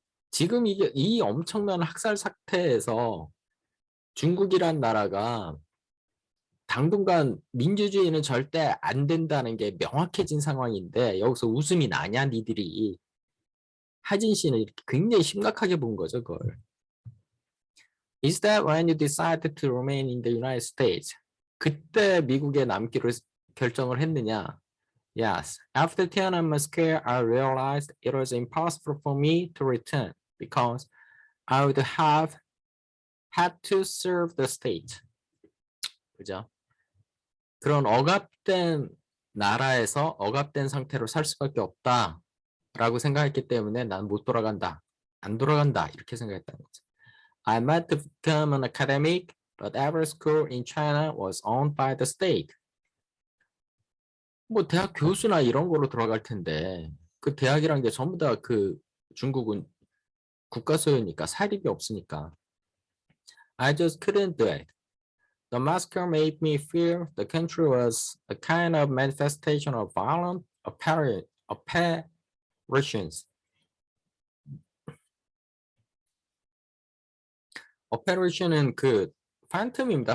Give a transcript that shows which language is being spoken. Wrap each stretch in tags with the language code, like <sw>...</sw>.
<ko>지금 이 엄청난 학살 사태에서 중국이란 나라가 당분간 민주주의는 절대 안 된다는 게 명확해진 상황인데 여기서 웃음이 나냐 니들이. 하진 씨는 이렇게 굉장히 심각하게 본 거죠, 그걸.</ko> <en>Is that when you decided to remain in the United States?</en> <ko>그때 미국에 남기로 결정을 했느냐?</ko> <en>Yes. After Tiananmen Square, I realized it was impossible for me to return because I would have had to serve the state.</en> <ko>그죠? 그런 억압된 나라에서 억압된 상태로 살 수밖에 없다라고 생각했기 때문에 난 못 돌아간다. 안 돌아간다. 이렇게 생각했다는 거죠.</ko> <en>I meant to become an academic, but every school in China was owned by the state.</en> <ko>뭐 대학 교수나 이런 거로 들어갈 텐데 그 대학이란 게 전부 다 그 중국은 국가 소유니까 사립이 없으니까.</ko> <en>I just couldn't do it. The massacre made me feel the country was a kind of manifestation of violent apparitions.</en> <ko>apparition은 그 phantom입니다.</ko>